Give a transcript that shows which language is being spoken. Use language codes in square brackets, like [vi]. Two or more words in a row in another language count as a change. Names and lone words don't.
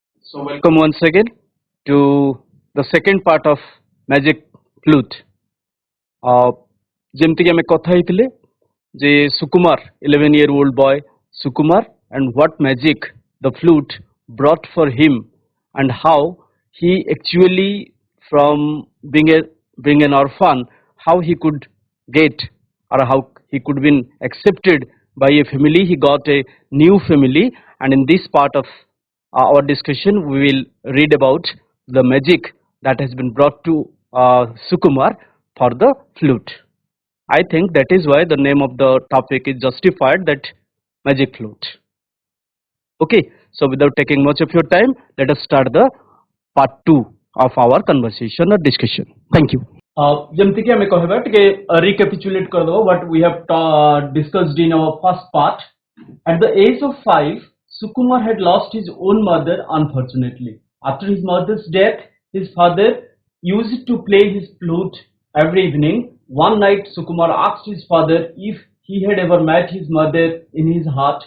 [en] So welcome once again to the second part of magic flute. [or] ଯେମିତି କି ଆମେ କଥା ହେଇଥିଲେ ଯେ ସୁକୁମାର [en] 11-year-old boy Sukumar and what magic the flute brought for him and how he actually from being an orphan, how he could get or how he could been accepted by a family. He got a new family, and in this part of our discussion we will read about the magic that has been brought to Sukumar for the flute. I think that is why the name of the topic is justified, that magic flute. Okay, so without taking much of your time, let us start the part 2 of our conversation or discussion. Thank you. [or] ଯେମିତି କି ଆମେ କହିବା ଟିକେ recapitulate କରିଦେବା [en] what we have discussed in our first part. At the age of 5, Sukumar had lost his own mother unfortunately. After his mother's death, his father used to play his flute every evening. One night, Sukumar asked his father if he had ever met his mother in his heart.